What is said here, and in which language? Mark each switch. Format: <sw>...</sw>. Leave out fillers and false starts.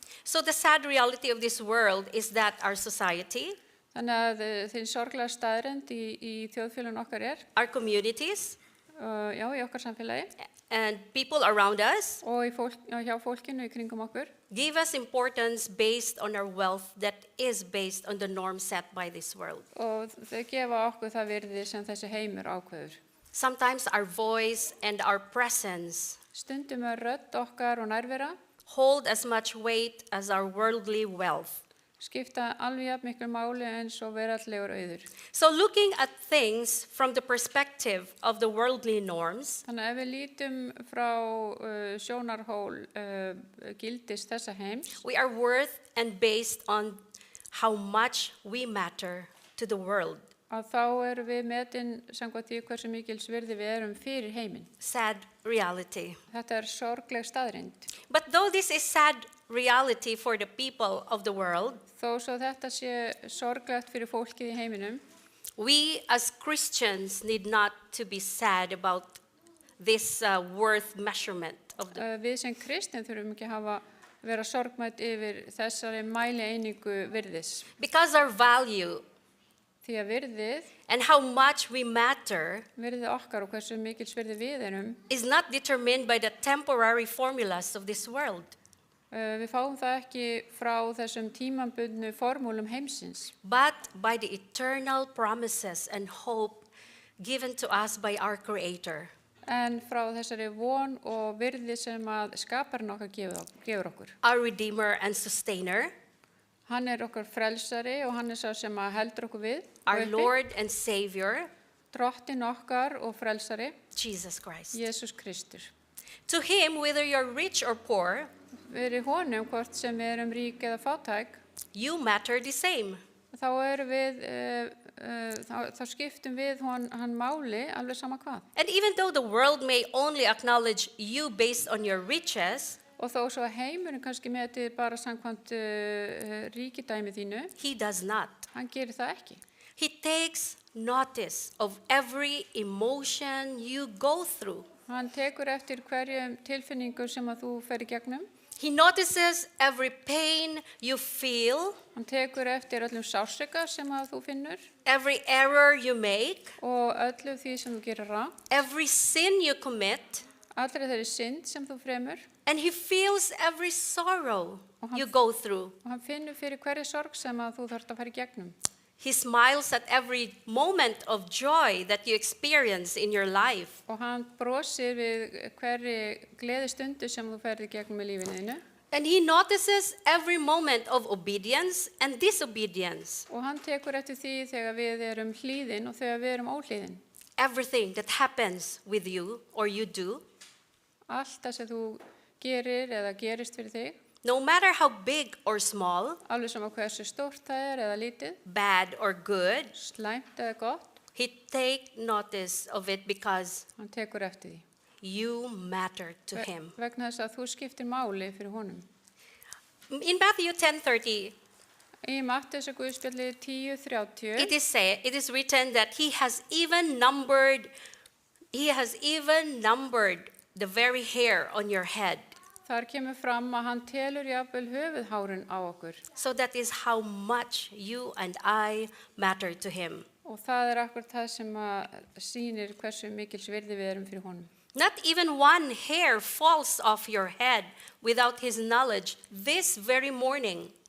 <en>so the sad reality of this world is that our society,</en> <is>Þannig að þinn sorglega staðrend í þjóðfélaginu okkar</is> <en>our communities,</en> <is>já, í okkar samfélagi</is> <en>and people around us</en> <is>og hjá fólkinu í kringum okkur.</is> <en>give us importance based on our wealth that is based on the norm set by this world.</en> <is>Og þau gefa okkur það virði sem þessi heimur ákveður.</is> <en>Sometimes our voice and our presence</en> <is>Stundum rödd okkar og nærvera</is> <en>hold as much weight as our worldly wealth.</en> <is>skipta alveg jafn miklu máli eins og veraldlegur auður.</is> <en>So looking at things from the perspective of the worldly norms,</en> <is>Þannig að ef við lítum frá sjónarhól gildis þessa heims,</is> <en>we are worth and based on how much we matter to the world.</en> <is>að þá erum við metin samkvæmt því hversu mikils virði við erum fyrir heiminn.</is> <en>Sad reality.</en> <is>Þetta sorgleg staðreind.</is> <en>But though this is sad reality for the people of the world,</en> <is>Þó svo þetta sé sorglegt fyrir fólkið í heiminum,</is> <en>we as Christians need not to be sad about this worth measurement of the.</en> <is>við sem kristin þurfum ekki að vera sorgmætt yfir þessari mæli einingu virðis.</is> <en>Because our value</en> <is>Því að virðið,</is> <en>and how much we matter</en> <is>virðið okkar og hversu mikils virði við erum,</is> <en>is not determined by the temporary formulas of this world,</en> <is>við fáum það ekki frá þessum tímabundnu formúlum heimsins,</is> <en>but by the eternal promises and hope given to us by our Creator.</en> <is>en frá þessari von og virði sem að skaparinn okkar gefur okkur.</is> <en>Our Redeemer and Sustainer,</en> <is>Hann okkar frelsari og hann sá sem að heldur okkur við,</is> <en>our</en> <is>uppi.</is> <en>Lord and Savior,</en> <is>Drottinn okkar og frelsari,</is> <en>Jesus Christ.</en> <is>Jésús Kristur.</is> <en>To Him, whether you're rich or poor,</en> <is>Við honum, hvort sem við erum rík eða fátæk,</is> <en>you matter the same.</en> <is>þá erum við, þá skiptum við hann máli alveg sama hvað.</is> <en>And even though the world may only acknowledge you based on your riches,</en> <is>Og þó svo að heimurinn kannski metið bara samkvæmt ríkidæmi þínu,</is> <en>He does not.</en> <is>hann gerir það ekki.</is> <en>He takes notice of every emotion you go through.</en> <is>Hann tekur eftir hverjum tilfinningu sem að þú fer í gegnum.</is> <en>He notices every pain you feel,</en> <is>Hann tekur eftir öllum sársauka sem að þú finnur</is> <en>every error you make,</en> <is>og öllu því sem þú gerir rangt,</is> <en>every sin you commit,</en> <is>allri þeirri synd sem þú fremur</is> <en>and He feels every sorrow Uh-huh. you go through.</en> <is>og hann finnur fyrir hverju sorg sem að þú þarft að fara í gegnum.</is> <en>He smiles at every moment of joy that you experience in your life.</en> <is>Og hann brosir við hverri gleði stundu sem þú ferði gegnum í lífinu þínu.</is> <en>And He notices every moment of obedience and disobedience.</en> <is>Og hann tekur eftir því þegar við erum hlýðin og þegar við erum óhlýðin.</is> <en>Everything that happens with you or you do,</en> <is>Allt það sem þú gerir eða gerist fyrir þig,</is> <en>no matter how big or small,</en> <is>alveg sama hversu stórt það eða lítið,</is> <en>bad or good,</en> <is>slæmt eða gott,</is> <en>He take notice of it because</en> <is>hann tekur eftir því.</is> <en>you matter to Him.</en> <is>Vegna þess að þú skiptir máli fyrir honum.</is> <en>In Matthew 10:30,</en> <is>Í Matteus og Guðspjalli 10:30</is> <en>it is written that He has even numbered the very hair on your head.</en> <is>þar kemur fram að hann telur jafnvel höfuðhárin á okkur.</is> <en>So that is how much you and I matter to Him.</en> <is>Og það akkur það sem að sýnir hversu mikils virði við erum fyrir honum.</is> <en>Not even one hair falls off your head without His knowledge this very morning.</en>